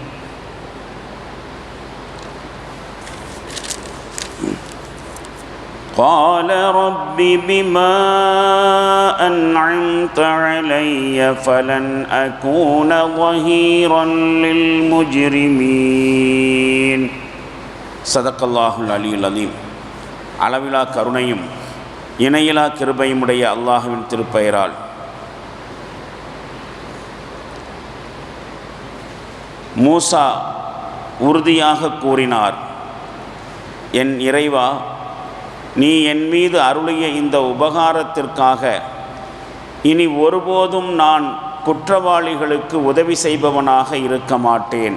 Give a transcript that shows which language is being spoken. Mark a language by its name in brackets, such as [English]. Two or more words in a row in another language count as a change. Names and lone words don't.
[Arabic] قال رب بما أنعمت علي فلن أكون ظهيرا للمجرمين. صدق الله العلي العظيم. [Tamil] அளவிலா கருணையும் இணையிலா கிருபையுமுடைய அல்லாஹ்வின் திருப்பெயரால் மூசா உறுதியாக கூறினார், என் இறைவா, நீ என் மீது அருளிய இந்த உபகாரத்திற்காக இனி ஒருபோதும் நான் குற்றவாளிகளுக்கு உதவி செய்பவனாக இருக்க மாட்டேன்.